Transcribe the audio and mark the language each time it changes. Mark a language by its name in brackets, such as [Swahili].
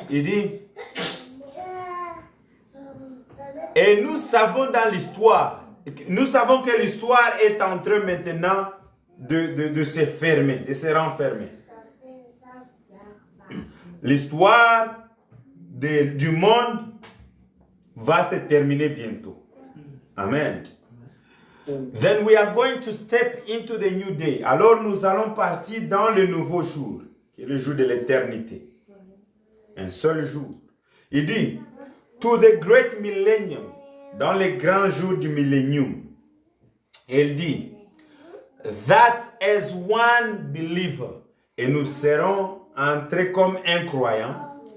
[French] Il dit, et nous savons dans l'histoire, nous savons que l'histoire est en train maintenant de se fermer, de se renfermer. L'histoire du monde va se terminer bientôt. Amen. [English] Then we are going to step into the new day. [French] Alors nous allons partir dans le nouveau jour, qui est le jour de l'éternité. Un seul jour. Il dit, [English] to the great millennium, [French] dans les grands jours du millénium. Il dit, [English] that as one believer, [French] et nous serons entrés comme un croyant.